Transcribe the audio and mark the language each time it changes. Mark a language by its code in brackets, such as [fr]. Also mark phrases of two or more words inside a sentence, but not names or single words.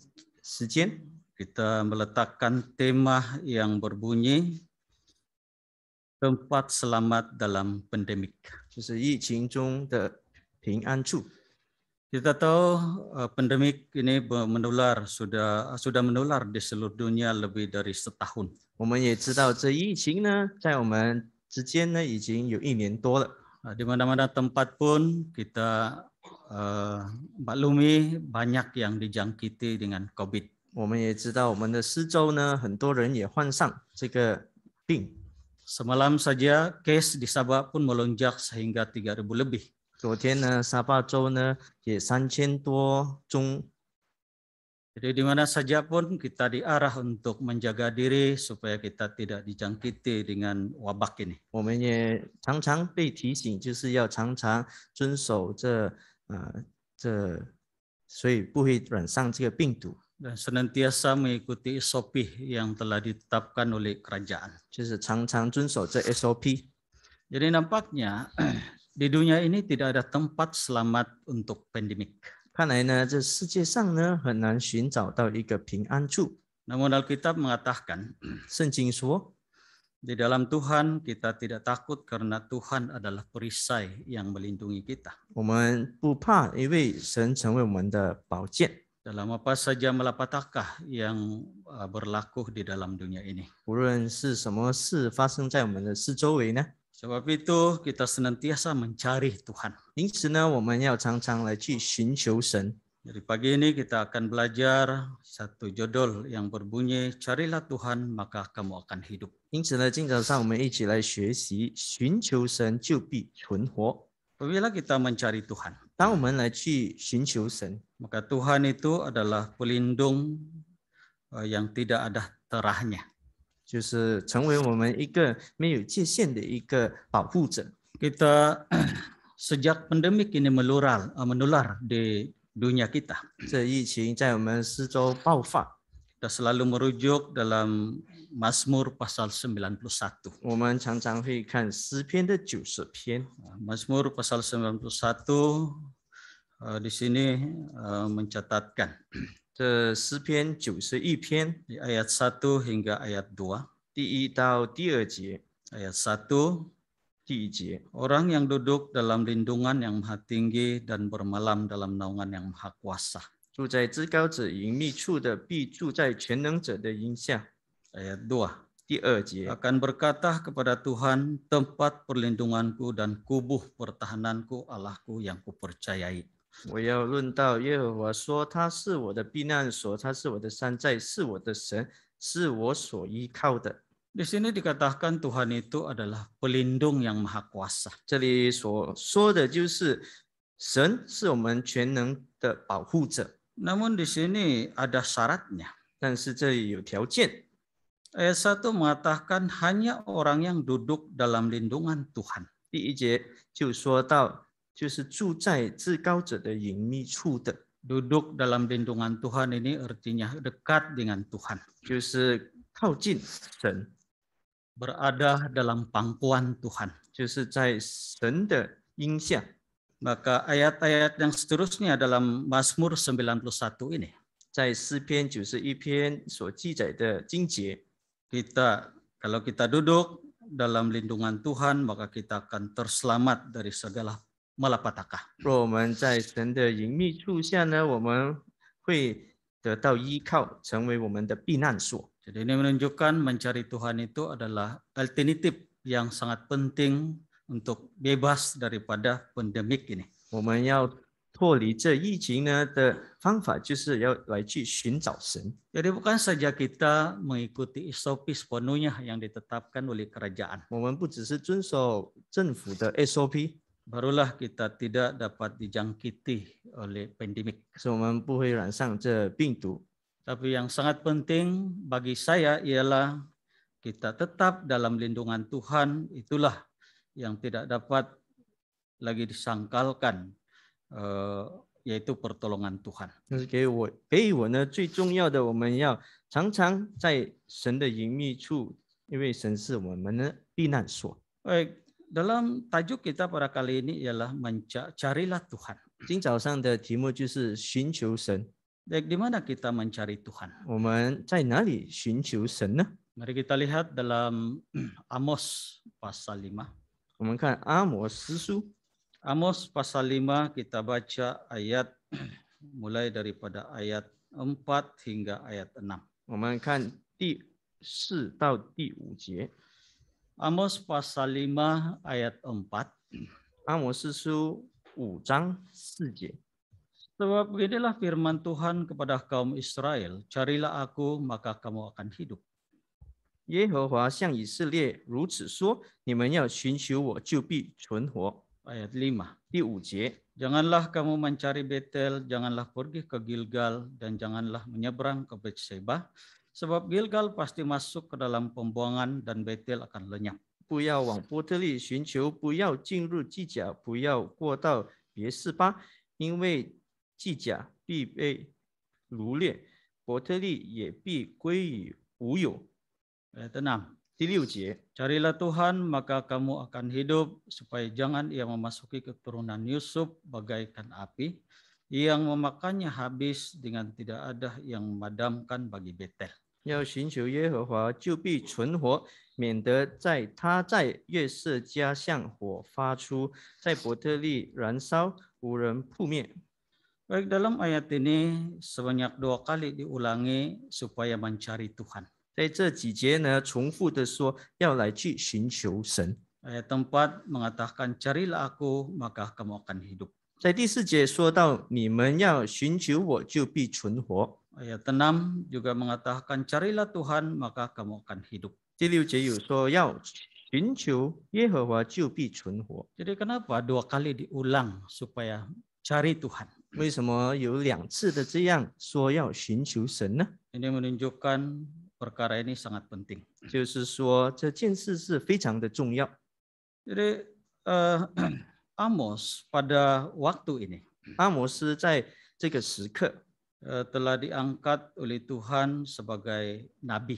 [zh] 接着这西补家灵恩会的时间， [ms] kita meletakkan tema yang berbunyi tempat selamat dalam pandemik. [zh] 就是疫情中的平安处。 [ms] Kita tahu pandemik ini sudah menular di seluruh dunia lebih dari setahun. [zh] 我们也知道这疫情呢，在我们之间呢，已经有1年多了。 [ms] Di mana-mana tempat pun kita maklumi banyak yang dijangkiti dengan COVID. [zh] 我们也知道我们的四周呢，很多人也患上这个病。 [ms] Semalam saja case di Sabah pun melonjak sehingga 3.000 lebih. [zh] 昨天呢，沙巴州呢也3000多宗。 [ms] Jadi di mana saja pun kita diarah untuk menjaga diri supaya kita tidak dijangkiti dengan wabak ini. [zh] 我们也常常被提醒，就是要常常遵守所以不会染上这个病毒。 [ms] Dan senantiasa mengikuti SOP yang telah ditetapkan oleh kerajaan. [zh] 就是常常遵守这 SOP。 [ms] Jadi nampaknya di dunia ini tidak ada tempat selamat untuk pandemik. [zh] 看来呢，这世界上呢很难寻找到一个平安处。 [ms] Namun Alkitab mengatakan, [zh] 圣经说， [ms] di dalam Tuhan kita tidak takut karena Tuhan adalah perisai yang melindungi kita. [zh] 我们不怕，因为神成为我们的宝剑。 [ms] Dalam apa saja malapetaka yang berlaku di dalam dunia ini. [zh] 无论是什么事发生在我们的四周围呢， [ms] Sebab itu kita senantiasa mencari Tuhan. [zh] 因此呢，我们要常常来去寻求神。 [ms] Jadi pagi ini kita akan belajar satu judul yang berbunyi Carilah Tuhan maka kamu akan hidup. [zh] 因此呢，今早上我们一起来学习寻求神，就必存活。 [ms] Apabila kita mencari Tuhan, [zh] 当我们来去寻求神， [ms] maka Tuhan itu adalah pelindung yang tidak ada terahnya. [zh] 就是成为我们一个没有界限的一个保护者。 [ms] Kita sejak pandemik ini menular di dunia kita. [zh] 这疫情在我们四周爆发， [ms] Kita selalu merujuk dalam Mazmur pasal 91. [zh] 我们常常会看诗篇的90篇。 [ms] Mazmur pasal 91 di sini mencatatkan [zh] 这诗篇91篇 [ms] di ayat 1 hingga ayat 2. [zh] 第1到第2节， [ms] Ayat 1, [zh] 第1节， [ms] orang yang duduk dalam lindungan yang maha tinggi dan bermalam dalam naungan yang maha kuasa. [zh] 住在至高者隐秘处的，必住在全能者的荫下。 [ms] Ayat 2, [zh] 第2节， [ms] akan berkata kepada Tuhan, tempat perlindunganku dan kubuh pertahananku, Allahku yang kupercayai. [zh] 我要论到耶和华说，他是我的避难所，他是我的山寨，是我的神，是我所依靠的。 [ms] Di sini dikatakan Tuhan itu adalah pelindung yang maha kuasa. [zh] 这里所说的就是神是我们全能的保护者， [ms] Namun di sini ada syaratnya. [zh] 但是这里有条件。 [ms] Ayat 1 mengatakan hanya orang yang duduk dalam lindungan Tuhan. [zh] 第1节就说到，就是住在至高者的隐秘处的， [ms] Duduk dalam lindungan Tuhan ini artinya dekat dengan Tuhan. [zh] 就是靠近神， [ms] Berada dalam pangkuan Tuhan. [zh] 就是在神的荫下。 [ms] Maka ayat-ayat yang seterusnya dalam Mazmur 91 ini, [zh] 在诗篇91篇所记载的经节， [ms] kalau kita duduk dalam lindungan Tuhan, maka kita akan terselamat dari segala malapetaka. [zh] 若我们在神的隐秘处下呢，我们会得到依靠，成为我们的避难所。 [ms] Jadi ini menunjukkan mencari Tuhan itu adalah alternatif yang sangat penting untuk bebas daripada pandemik ini. [zh] 我们要脱离这疫情呢的方法，就是要来去寻找神。 [ms] Jadi bukan saja kita mengikuti SOP sepenuhnya yang ditetapkan oleh kerajaan. [zh] 我们不只是遵守政府的 SOP， [ms] Barulah kita tidak dapat dijangkiti oleh pandemik. [zh] 使我们不会染上这病毒。 [ms] Tapi yang sangat penting bagi saya ialah kita tetap dalam lindungan Tuhan, itulah yang tidak dapat lagi disangkalkan, yaitu pertolongan Tuhan. [zh] 但是给予我呢最重要的，我们要常常在神的隐秘处，因为神是我们的避难所。 [ms] Baik, dalam tajuk kita pada kali ini ialah carilah Tuhan. [zh] 今早上的题目就是寻求神。 [ms] Baik, di mana kita mencari Tuhan? [zh] 我们在哪里寻求神呢？ [ms] Mari kita lihat dalam Amos pasal 5. [zh] 我们看阿摩司书， [ms] Amos pasal 5 kita baca ayat mulai daripada ayat 4 hingga ayat 6. [zh] 我们看第4到第5节。 [ms] Amos pasal 5 ayat 4. [zh] 阿摩司书5章4节。 [ms] Sebab beginilah firman Tuhan kepada kaum Israel, carilah aku maka kamu akan hidup. [zh] 耶和华向以色列如此说：你们要寻求我，就必存活。 [ms] Ayat 5. [zh] 第5节， [ms] Janganlah kamu mencari Betel, janganlah pergi ke Gilgal, dan janganlah menyeberang ke Betseba, sebab Gilgal pasti masuk ke dalam pembuangan dan Betel akan lenyap. [zh] 不要往波特利寻求，不要进入基甲，不要过到别是巴，因为基甲必被掳掠，伯特利也必归于无有。 [ms] Ayat 6. [zh] 第6节， [ms] Carilah Tuhan maka kamu akan hidup, supaya jangan ia memasuki keturunan Yusuf bagaikan api, yang memakannya habis dengan tidak ada yang memadamkan bagi Betel. [zh] 要寻求耶和华，就必存活，免得他在约瑟家向火发出，在伯特利燃烧，无人扑灭。 [ms] Baik, dalam ayat ini sebanyak 2 kali diulangi supaya mencari Tuhan. [zh] 在这几节呢，重复的说要来去寻求神。 [ms] Ayat 4 mengatakan carilah aku maka kamu akan hidup. [zh] 在第4节说到你们要寻求我，就必存活。 [ms] Ayat 6 juga mengatakan carilah Tuhan maka kamu akan hidup. [zh] 第6节有说要寻求耶和华，就必存活。 [ms] Jadi kenapa 2 kali diulang supaya cari Tuhan? [zh] 为什么有2次的这样说要寻求神呢？ [ms] Ini menunjukkan perkara ini sangat penting. [zh] 就是说这件事是非常的重要。 [ms] Jadi Amos pada waktu ini [zh] 阿摩斯在这个时刻 [ms] telah diangkat oleh Tuhan sebagai nabi.